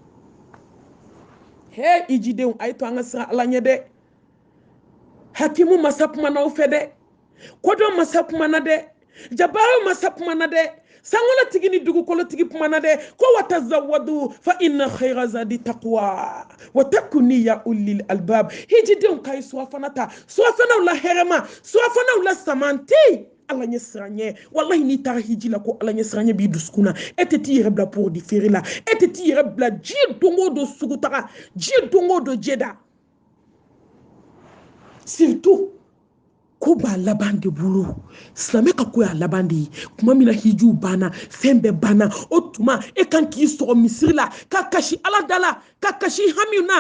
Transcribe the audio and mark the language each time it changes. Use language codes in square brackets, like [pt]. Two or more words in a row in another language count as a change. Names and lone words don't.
[bm] he hijidenw a ye to an ka siran Ala ɲɛ dɛ hakimu masa kumana aw fɛ dɛ kodɔn masa kumana dɛ jabaraw masa kumana dɛ sankolotigi ni dugukolotigi kumana dɛ ko [ar] وتزودوا فإن خير الزاد التقوى واتقون يا أولي الألباب [bm] hijidenw ka ye suwafana ta suwafanaw la hɛrɛma suwafanaw la samanti Ala ɲɛ siranya wallahi ni taara hiji la ko Ala ɲɛ siranya b'i dusukun na e tɛ t'i yɛrɛ bila pour di feere la e tɛ t'i yɛrɛ bila ji don o don sugu taga ji don o don jɛda surtout ko b'a laban de bolo silamɛ ka ko y'a laban de ye kuma min na hijiw banna fɛn bɛɛ banna o tuma e kan k'i sɔgɔ misiri la ka kasi Ala da la ka kasi hami na